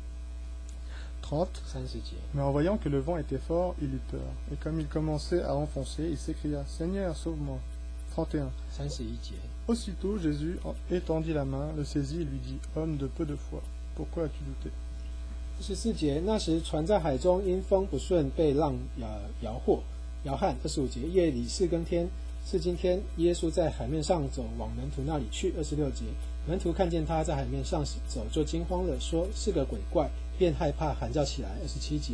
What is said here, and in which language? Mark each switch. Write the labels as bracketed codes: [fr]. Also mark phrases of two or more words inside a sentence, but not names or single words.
[zh] 30. 30 节。 [fr] Mais en voyant que le vent était fort, il eut peur. Et comme il commençait à enfoncer, il s'écria « Seigneur, sauve-moi » 31. [zh] 31节。 [fr] Aussitôt Jésus étendit la main, le saisit et lui dit « Homme de peu de foi, pourquoi as-tu douté ?» [zh] 14 节。那时船在海中因风不顺被浪摇撼。25节。夜里4更天，是今天，耶稣在海面上走，往门徒那里去。26节。门徒看见他在海面上走，就惊慌了，说是个鬼怪，便害怕，喊叫起来。27节。